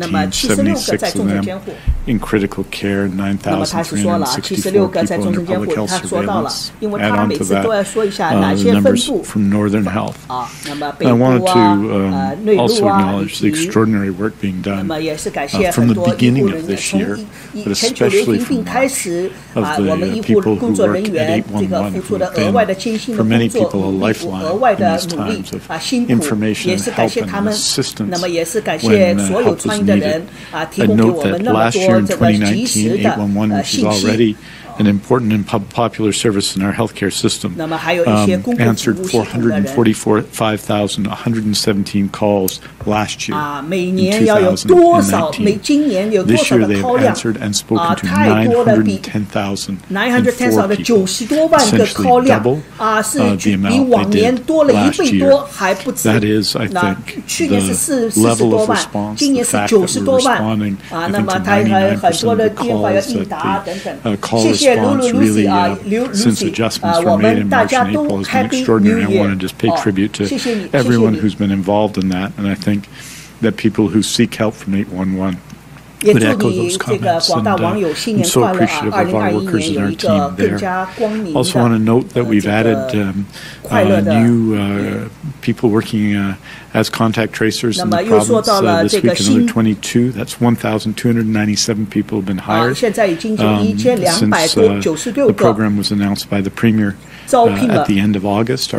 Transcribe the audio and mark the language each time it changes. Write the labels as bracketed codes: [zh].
[zh] 那么76个在重症监护。那么他是说了76个在重症监护，他说到了，因为他每次都要说一下哪些分布那么北部内陆以及那么也是感谢很多医护人员，从全球流行病开始我们医护工作人员这个付出的额外的艰辛的工作，额外的努力辛苦，也是感谢他们。那么也是感谢所有参与的人提供给我们那么多这个及时的信息。 [en] An important and popular service in our healthcare system, [zh] 那么还有一些公共服务系统的人 [en] ，145,117 calls last year. [zh] 每年要有多少？今年有多少的 call 量？太多了，比910,000的90多万个 call 量是比往年多了1倍多，还不止。那去年是40多万，今年是90多万那么他还很多的电话要应答等等。谢谢。谢卢卢西我们大家都 [en] Happy New Year [zh] 谢谢你 [en] everyone who's been involved in that, and I think that people who seek help from 811 [zh] 也祝你这个广大网友新年快乐2021年有一个更加光明的 [en] Also want to note that we've added new people working as contact tracers in the province this week, another 22. That's 1,297 people have been hired since the program was announced by the Premier at the end of August.